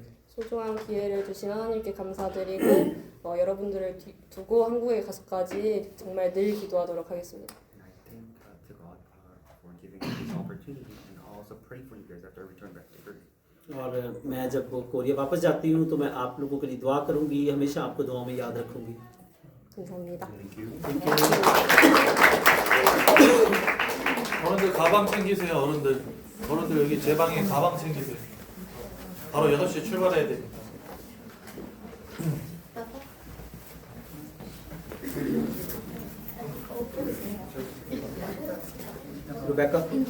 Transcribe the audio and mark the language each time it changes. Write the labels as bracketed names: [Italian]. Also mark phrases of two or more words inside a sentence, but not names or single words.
[Korean] 소중한 기회를 주신 하나님께 감사드리고 여러분들을 두고 한국에 가서까지 정말 늘 기도하도록 하겠습니다. [English] And I thank to God for giving me this opportunity and I also pray for you guys after I return back to Korea. [Urdu] اور میں جب کوریا واپس جاتی ہوں تو میں آپ لوگوں کے لیے دعا کروں گی، ہمیشہ آپ کو دعا میں یاد رکھوں گی. [Korean] 감사합니다. 어른들 가방 챙기세요. 어른들 여기 제 방에 가방 챙기세요. 바로 6시에 출발해야 되니까. Rebecca.